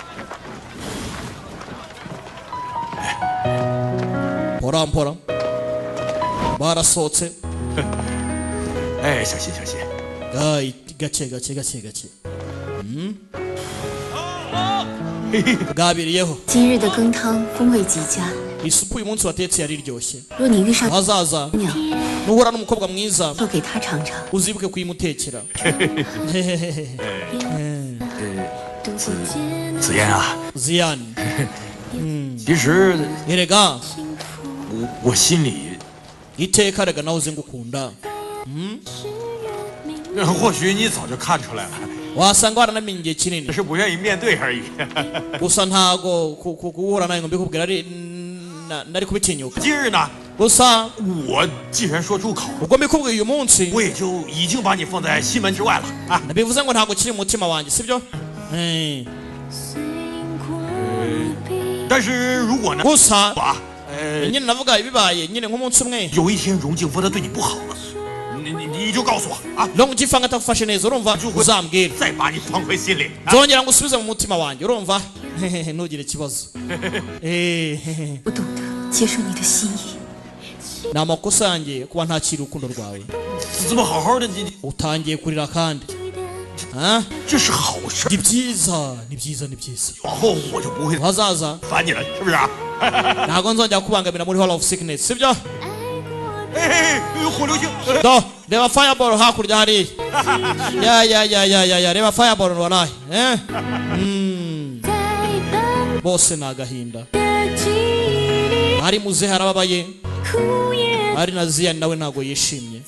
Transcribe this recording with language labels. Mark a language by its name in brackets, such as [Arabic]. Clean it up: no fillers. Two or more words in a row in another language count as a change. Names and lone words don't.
[Kinyarwanda] Mpora barasohotse. [Chinese] 小心。 [Kinyarwanda] gace gabiriyeho. [Chinese] 今日的羹汤风味极佳。 [Kinyarwanda] isupu uyu munsi watetse yari iryoshye. [Chinese] 若你遇上 [Kinyarwanda] hazaza nuhura n'umukobwa mwiza [Chinese] 就给他尝尝。 [Kinyarwanda] uzibuke kuyimutekera. [Chinese] 子嫣啊， Zian 其实 [Kinyarwanda] erega [Chinese] 我心里 [Kinyarwanda] iteka rega nawe uzi ngukunda. [Chinese] 或许你早就看出来了， [Kinyarwanda] wasanga waranamenye igihe kinini [Chinese] 只是不愿意面对而已。 [Kinyarwanda] gusa ntago guhura nawe ngo mbikubwira ari nari kubitinyuka. [Chinese] 今日呢， [Kinyarwanda] gusa [Chinese] 我既然说出口， [Kinyarwanda] ubwo mbikubwiye uyu munsi [Chinese] 我也就已经把你放在心门之外了啊。 [Kinyarwanda] bivuze ngo ntago kiri mu mutima wanjye sibyo? [Chinese] 但是如果呢， [Kinyarwanda] gusa [Chinese] 啊， [Kinyarwanda] nyine navuga ibibaye nyine nk'umunsi umwe [Chinese] 有一天荣静夫他对你不好了，你就告诉我啊， [Kinyarwanda] long gifanga atagufashe neza urumva uzambwira [Chinese] 再把你放回心里。 [Kinyarwanda] nzongera ngusubize mu mutima wanjye urumva. Ntugire ikibazo. [Chinese] 不懂得接受你的心意。 [Kinyarwanda] ni amakosa yanjye kuba ntakiri urukundo rwawe. [Chinese] 这么好好的，你 [Kinyarwanda] utangiye kurira kandi [Chinese] 这是好事， [Kinyarwanda] ni byiza. [Chinese] 往后我就不会 [Kinyarwanda] hazaza [Chinese] 烦你了，是不是啊？ [Kinyarwanda] ntago nzongera kubangamira muri Hall of Sickness sibyo? [Chinese] 火流星， [Kinyarwanda] do reba fireball hakurya hari ya reba fireball wallahi bose nagahinda. Hari muze harababaye, hari na Zian nawe ntago yishimye.